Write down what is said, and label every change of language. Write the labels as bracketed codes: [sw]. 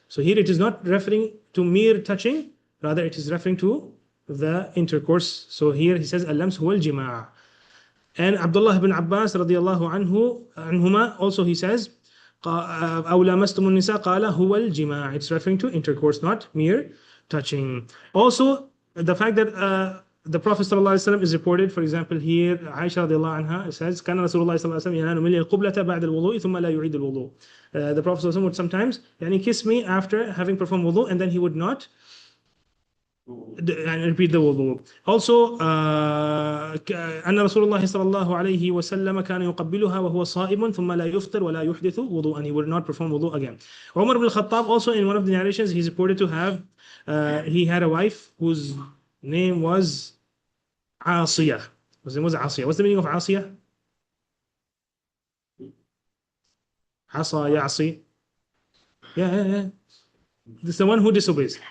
[en] So here it is not referring to mere touching, rather it is referring to the intercourse. So here he says al-lams huwa al-jima'. And Abdullah ibn Abbas radiyallahu anhuma also he says [ar] أو لامستم النساء قال هو الجماع. [en] It's referring to intercourse, not mere touching. Also the fact that the Prophet ﷺ is reported, for example here Aisha radiyallahu anha says [ar] كان رسول الله صلى الله عليه وسلم ينال مني القبلة بعد الوضوء ثم لا يعيد الوضوء. [en] The Prophet ﷺ would sometimes kiss me after having performed wudu, and then he would not and repeat the wudu. [ar] Also أن رسول الله صلى الله عليه وسلم كان يقبلها وهو صائم ثم لا يفطر ولا يحدث وضوء, [en] and he would not perform wudu again. Umar ibn al-Khattab also, in one of the narrations, he's reported to have he had a wife whose name was Asiyah. What's the meaning of Asiyah? Asa Ya'si. Yeah. This is the one who disobeys.